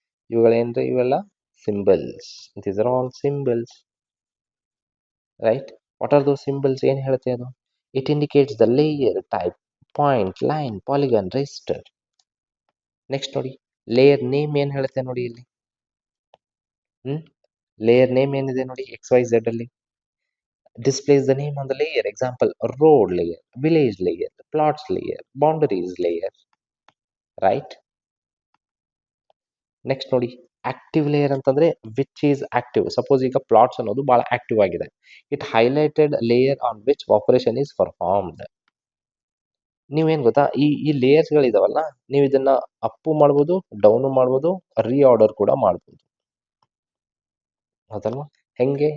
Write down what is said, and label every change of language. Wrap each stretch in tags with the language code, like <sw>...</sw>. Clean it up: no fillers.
<kn>ಇವುಗಳೇನ್ರಿ? ಇವೆಲ್ಲ symbols.</kn> <en>These are all symbols, right? What are those symbols?</en> <kn>ಏನ್ ಹೇಳುತ್ತೆ ಅದು?</kn> <en>It indicates the layer type, point, line, polygon, register.</en> <kn>Next ನೋಡಿ, layer name ಏನ್ ಹೇಳುತ್ತೆ ನೋಡಿ ಇಲ್ಲಿ. ಲೇಯರ್ ನೇಮ್ ಏನಿದೆ ನೋಡಿ,</kn> <en>XYZ ಅಲ್ಲಿ displays the name on the layer. Example, road layer, village layer, plots layer, boundaries layer, right? Next ನೋಡಿ, active layer ಅಂತಂದ್ರೆ which is active.</en> <kn>ಸಪೋಸ್ ಈಗ ಪ್ಲಾಟ್ಸ್ ಅನ್ನೋದು ಬಹಳ ಆಕ್ಟಿವ್ ಆಗಿದೆ.</kn> <en>It highlighted layer on which operation is performed.</en> <kn>ನೀವೇನ್ ಗೊತ್ತಾ, ಈ layers ಗಳಿದಾವಲ್ಲ, ನೀವು ಇದನ್ನ ಅಪ್ ಮಾಡ್ಬೋದು, ಡೌನ್ ಮಾಡ್ಬೋದು, ರೀಆರ್ಡರ್ ಕೂಡ ಮಾಡ್ಬೋದು, ಹೌದಲ್ವಾ? ಹೆಂಗೆ?</kn>